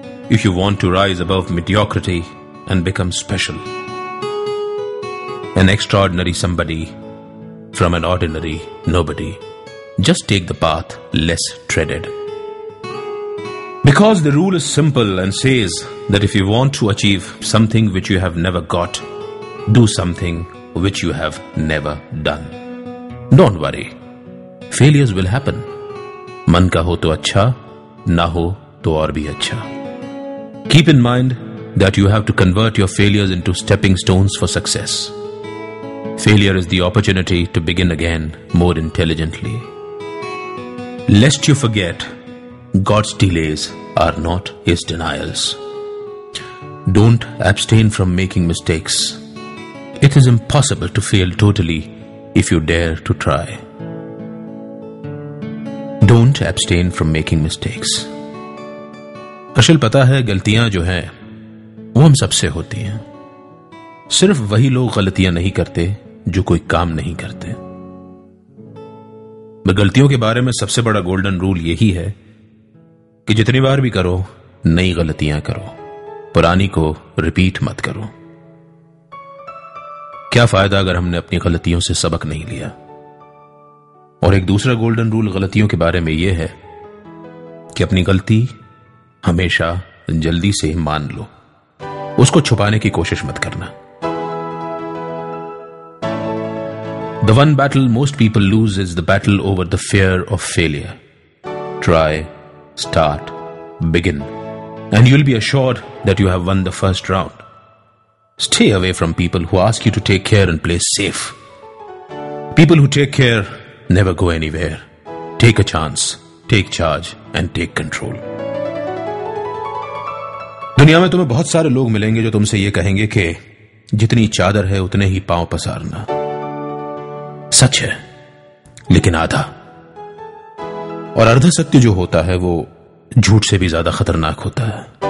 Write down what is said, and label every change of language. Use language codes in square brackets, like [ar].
[en] If you want to rise above mediocrity and become special, an extraordinary somebody from an ordinary nobody, just take the path less treaded. Because the rule is simple and says that if you want to achieve something which you have never got, do something which you have never done. Don't worry. Failures will happen. [hi] मन का हो तो अच्छा, ना हो तो और भी अच्छा. [en] Keep in mind that you have to convert your failures into stepping stones for success. Failure is the opportunity to begin again more intelligently. Lest you forget, God's delays are not His denials. Don't abstain from making mistakes. It is impossible to fail totally if you dare to try. Don't abstain from making mistakes. [hi] अशल पता है गलतियां जो हैं वो हम सबसे होती हैं. सिर्फ वही लोग गलतियां नहीं करते जो कोई काम नहीं करते. गलतियों के बारे में सबसे बड़ा गोल्डन रूल यही है कि जितनी बार भी करो नई गलतियां करो, पुरानी को रिपीट मत करो. क्या फायदा अगर हमने अपनी गलतियों से सबक नहीं लिया. और एक दूसरा गोल्डन रूल गलतियों के बारे में यह है कि अपनी गलती हमेशा जल्दी से मान लो, उसको छुपाने की कोशिश मत करना. [en] The one battle most people lose is the battle over the fear of failure. Try, start, begin, and you'll be assured that you have won the first round. Stay away from people who ask you to take care and play safe. People who take care never go anywhere. Take a chance, take charge, and take control. [hi] दुनिया में तुम्हें बहुत सारे लोग मिलेंगे जो तुमसे ये कहेंगे कि जितनी चादर है उतने ही पांव पसारना. सच है, लेकिन आधा. और अर्ध सत्य जो होता है वो झूठ से भी ज्यादा खतरनाक होता है.